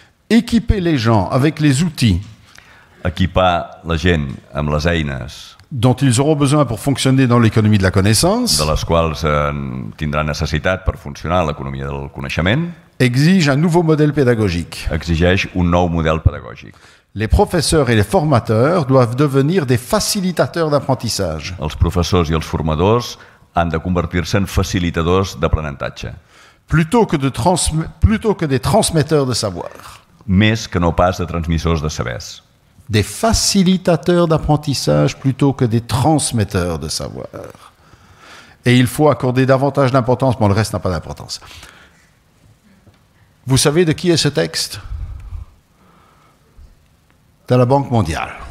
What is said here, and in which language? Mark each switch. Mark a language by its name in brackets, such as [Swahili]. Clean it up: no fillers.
[French] Équiper les gens avec les outils [Catalan] Equipar la gent amb les eines [French] dont ils auront besoin pour fonctionner dans l'économie de la connaissance [Catalan] de les quals tindran necessitat per funcionar a l'economia del coneixement, [French] exige un nouveau modèle pédagogique. [Catalan] exigeix un nou model pedagògic. [French] Les professeurs et les formateurs doivent devenir des facilitateurs d'apprentissage. [Catalan] Els professors i els formadors han de convertir-se en facilitadors d'aprenentatge, [French] Plutôt que des transmetteurs de savoir. [Catalan] més que no pas de transmissors de sabers. [French] Des facilitateurs d'apprentissage plutôt que des transmetteurs de savoir. Et il faut accorder davantage d'importance, mais le reste n'a pas d'importance. Vous savez de qui est ce texte? De la Banque mondiale.